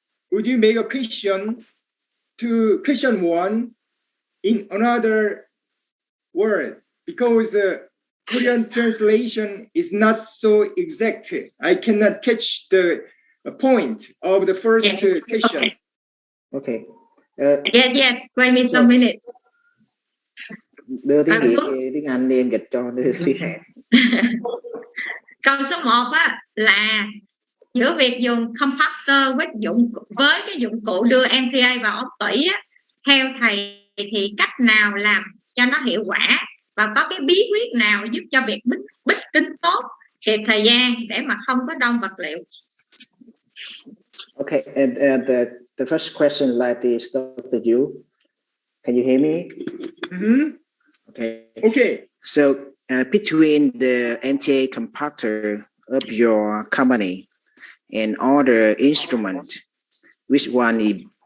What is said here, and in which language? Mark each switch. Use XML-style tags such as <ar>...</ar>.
<en>Would you make a question 1 in another word, because Korean translation is not so exact. I cannot catch the point of the first question. Okay. Yes, wait me some minutes.</en> <vi>Đưa tiếng Việt, tiếng Anh đi, em dịch cho đưa tiếng Hàn. Câu số 1 á là giữa việc dùng compactor với cái dụng cụ đưa MTA vào ống tủy á, theo thầy thì cách nào làm cho nó hiệu quả và có cái bí quyết nào giúp cho việc bích kính tốt, kịp thời gian để mà không có đông vật liệu?</vi> <en>Okay, and the first question like this, Dr. Yoo, can you hear me? Mm-hmm. Okay. So between the MTA compactor of your company and other instrument, which one is...</en>